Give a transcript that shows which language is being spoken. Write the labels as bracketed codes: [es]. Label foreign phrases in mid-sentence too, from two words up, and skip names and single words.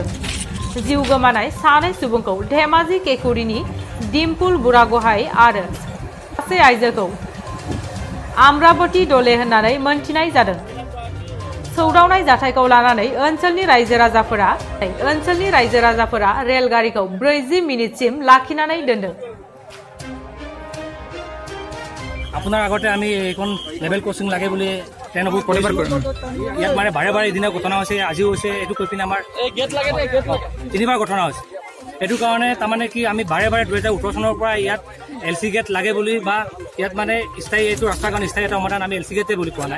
[brx] जिउ गोमानाय सानै सुबुंखौ धेमाजी केकुरिनि डिम्पुल बुरागहाइ आरो सासे आइजोखौ आम्रावती डले होननानै मोनथिनाय जादों। सौदावनाय जाथायखौ लानानै ओनसोलनि रायजो राजाफोरा रेलगारिखौ 40 मिनिटसिम लाखिनानै दोनदों। [as] আপোনাৰ আগতে আমি এইখন লেভেল ক্ৰচিং লাগে বুলি ট্ৰেইন বুক কৰিছিলোঁ। ইয়াত মানে বাৰে বাৰে এদিনা ঘটনা হৈছে, আজিও হৈছে। এইটো কৈ পিনে আমাৰ 3বাৰ ঘটনা হৈছে। এইটো কাৰণে তাৰমানে কি আমি বাৰে বাৰে 2018 চনৰ পৰা ইয়াত LC গেট লাগে বুলি বা ইয়াত মানে স্থায়ী এইটো ৰাস্তাৰ কাৰণে স্থায়ী এটা সমাধান আমি LC গেটে বুলি কোৱা নাই।